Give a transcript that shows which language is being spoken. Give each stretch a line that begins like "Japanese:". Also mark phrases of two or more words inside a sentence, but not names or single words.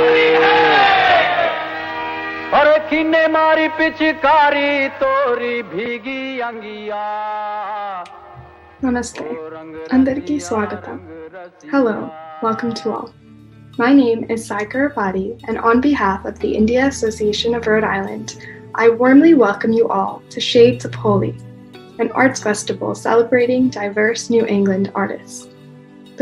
Hindi: अरे किन्ने मारी पिचकारी तोरी भीगी अंगिया.
Telugu: నమస్తే. అందరికీ స్వాగతం.
English: Hello, welcome to all. My name is Saikar Rapati, and on behalf of the India Association of Rhode Island, I warmly welcome you all to Shades of Holi, an arts festival celebrating diverse New England artists.